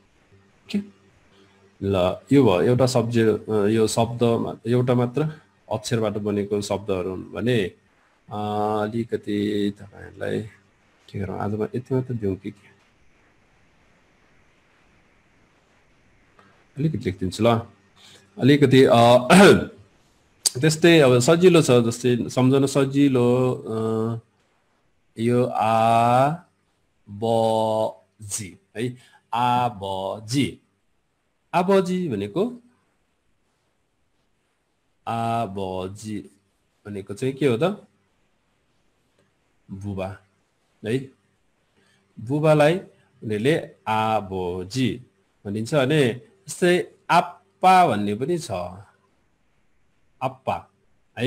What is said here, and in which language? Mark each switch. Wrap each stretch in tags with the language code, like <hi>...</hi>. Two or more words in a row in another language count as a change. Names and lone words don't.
<ne>ल यो भयो एउटा यो शब्द एउटा मात्र अक्षरबाट बनेको शब्दहरू हुन् भने अलिकति तपाईहरुलाई के गरौँ, आजमा यति मात्र दिउँ कि अलिकति लेखिदिन्छु ल। अलिकति त्यस्तै अब सजिलो छ, जस्तै सम्झन सजिलो। यो आ ब जी है, आ ब जी। आबजी भनेको आबजी भनेको चाहिँ के हो त? बुबा है। बुबालाई उनीहरूले आबजी भनिन्छ भने जस्तै आप्पा भन्ने पनि छ, आप्पा है।</ne>